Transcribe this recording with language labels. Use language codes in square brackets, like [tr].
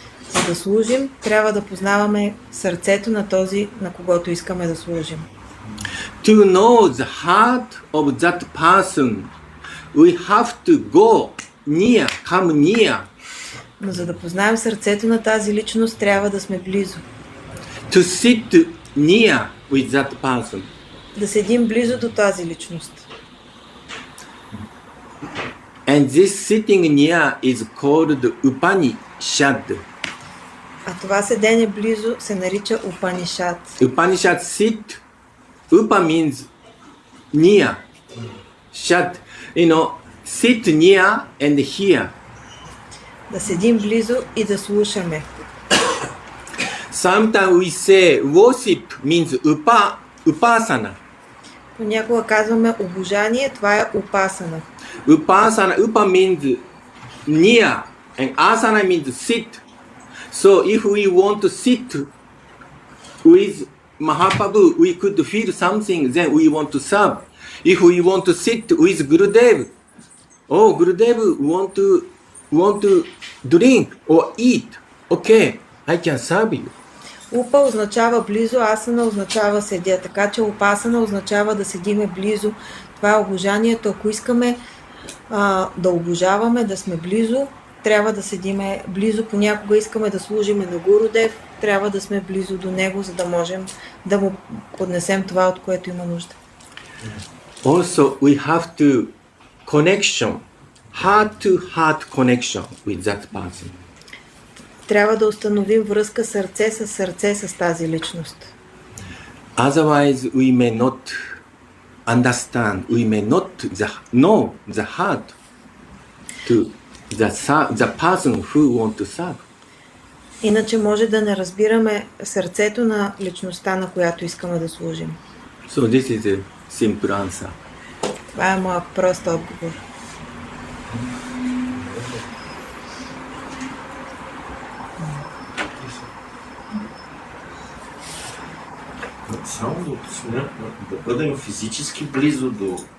[bg] За да служим, трябва да познаваме сърцето на този, на когото искаме да служим. [en] To know the heart of that person, we have to go near, come near. [bg] Но за да познаем сърцето на тази личност, трябва да сме близо. [en] To sit near with that person. [bg] Да седим близо до тази личност. [en] And this sitting near is called Upanishad. [bg] А това седене близо се нарича Упанишад. [en] Upanishad sit. Upa means near. Shad. Sit near and hear. [bg] Да седим близо и да слушаме. [en] Sometimes we say worship means upasana. [bg] Понякога казваме обожание, това е упасана. [en] Upasana, upa means near and asana means sit. So if we want to sit with Mahaprabhu, we could feel something, then we want to serve. If we want to sit with Gurudev, Gurudev want to drink or eat, okay, I can serve you. [bg] Упа означава близо, асана означава седя, така че упасана означава да седиме близо. Това е обожанието. Ако искаме да обожаваме, да сме близо, трябва да седиме близо. Понякога искаме да служиме на Гурудев, трябва да сме близо до него, за да можем да му поднесем това, от което има нужда. [en] Also, we have to connection, heart-to-heart connection with that person. [bg] Трябва да установим връзка сърце с тази личност. [en] Otherwise, we may not understand, we may not know the heart to the person who want to serve. [bg] Иначе може да не разбираме сърцето на личността, на която искаме да служим. [en] So this is a simple answer. [bg] Това е моят прост отговор. Само да бъдем физически близо до